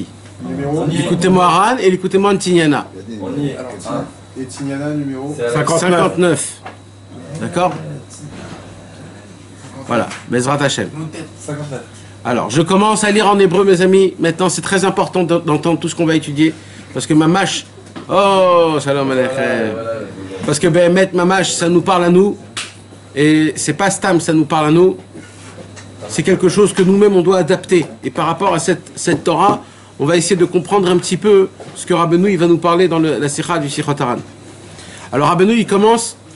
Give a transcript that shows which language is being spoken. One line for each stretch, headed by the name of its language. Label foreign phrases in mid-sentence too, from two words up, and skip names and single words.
French: Likutei Moharan et Likutei Moharan Tignana. Et Tignana numéro 59. D'accord? Voilà.
Hebrew: בעזרת השם.
French: 59. Alors, je commence à lire en hébreu, mes amis. Maintenant, c'est très important d'entendre tout ce qu'on va étudier. Parce que Mamash... Oh,
Hebrew: שלום עליכם.
French: Parce que
Hebrew: באמת, ממש,
French: ça nous parle à nous. Et c'est pas Stam, ça nous parle à nous. C'est quelque chose que nous-mêmes, on doit adapter. Et par rapport à cette Torah, on va essayer de comprendre un petit peu ce que Rabbeinu, il va nous parler dans la sikha du Sichot Haran. Alors, Rabbeinu, il commence...